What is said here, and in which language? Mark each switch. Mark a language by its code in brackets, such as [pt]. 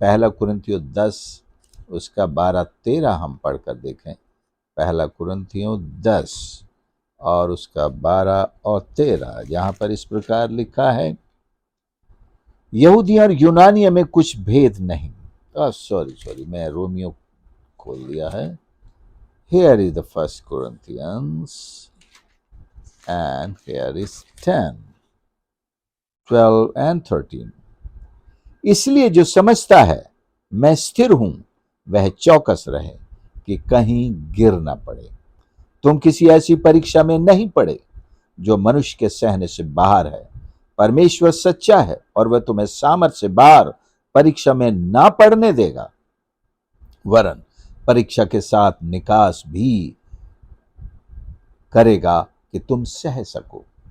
[hi] 1 कुरिन्थियों 10 उसका 12-13 हम पढ़कर देखें। 1 कुरिन्थियों 10 और उसका 12 और 13, जहां पर इस प्रकार लिखा है, यहूदी और यूनानियों में कुछ भेद नहीं। सॉरी, मैं रोमियो खोल दिया है। [en] Here is the 1 Corinthians and here is 10, 12 and 13। [hi] इसलिए जो समझता है मैं स्थिर हूं वह चौकस रहे कि कहीं गिर ना पड़े। तुम किसी ऐसी परीक्षा में नहीं पड़े जो मनुष्य के सहने से बाहर है। परमेश्वर सच्चा है और वह तुम्हें सामर्थ से बाहर परीक्षा में ना पड़ने देगा, वरन परीक्षा के साथ निकास भी करेगा कि तुम सह सको।